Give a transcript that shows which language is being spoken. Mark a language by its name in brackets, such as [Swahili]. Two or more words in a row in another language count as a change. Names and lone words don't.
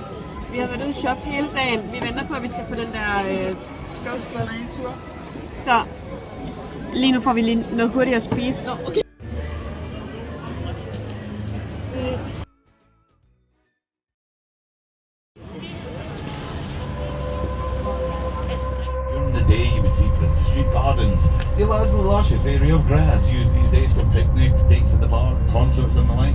[Danish] Vi har været ude at shoppe hele dagen. Vi venter på, at vi skal på den der Ghostbusters-tur. Så lige nu får vi lige noget hurtigt at spise. Så okay. [English] During the day, you would see Princes Street Gardens, the largely luscious area of grass used these days for picnics, dates at the park, concerts and the like.